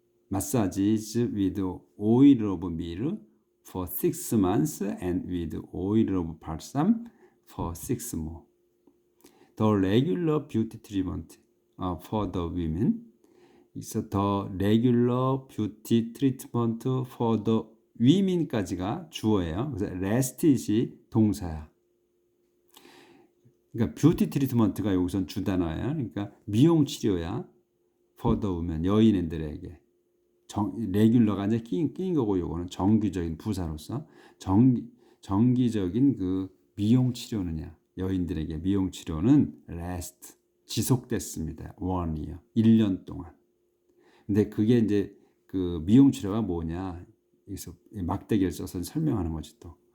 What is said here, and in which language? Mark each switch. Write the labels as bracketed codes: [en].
[en] Massages with oil of myrrh for 6 months and with oil of balsam for 6 more. The regular beauty treatment for the women is the regular beauty treatment for the women [ko] 까지가 주어예요. 그래서 last이 동사야. 그러니까 뷰티 트리트먼트가 여기선 주단어예요. 그러니까 미용 치료야. [en] for the women, [ko] 여인들에게. 레귤러가 이제 끼인 거고, 요거는 정기적인 부사로서 정기적인 그 미용 치료는요. 여인들에게 미용 치료는 last, 지속됐습니다. 1year, 1년 동안. 근데 그게 이제 그 미용 치료가 뭐냐? 여기서 막대기를 써서 설명하는 거지 또.